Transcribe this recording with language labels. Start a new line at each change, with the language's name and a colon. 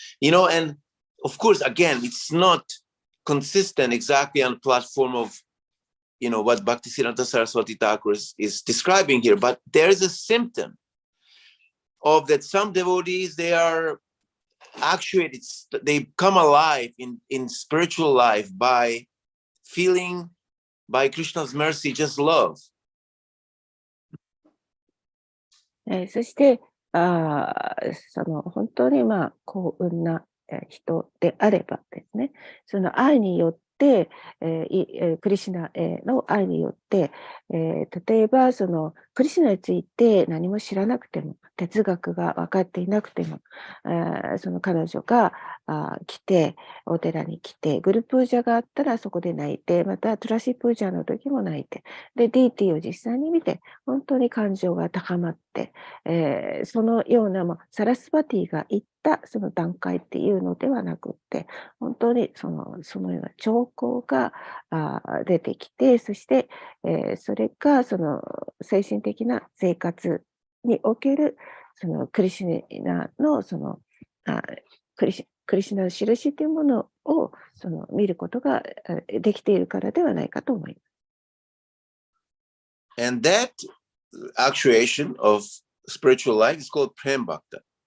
English: You know, and of course, again, it's not consistent exactly on the platform of, you know, what Bhaktisiddhanta Saraswati Thakur is describing here, but there is a symptom of that some devotees, they are actuated, they come alive in spiritual life by feeling by Krishna's mercy, just love.
Japanese: そして本当に幸運な人であればですね、その愛によって、クリシュナへの愛によって、例えばクリシュナについて何も知らなくても、哲学が分かっていなくても、彼女が来て、お寺に来て、グルプージャがあったらそこで泣いて、またトラシプージャの時も泣いて、で、ディーティを実際に見て、本当に感情が高まって、そのような、サラスバティが言ったその段階っていうのではなくって、本当にそのような兆候が出てきて、そして、それが精神的な生活におけるクリシュナのクリシュナの印というものを見ることができているからではないかと思います。
English: And that actuation of spiritual life is called Prem Bhakta.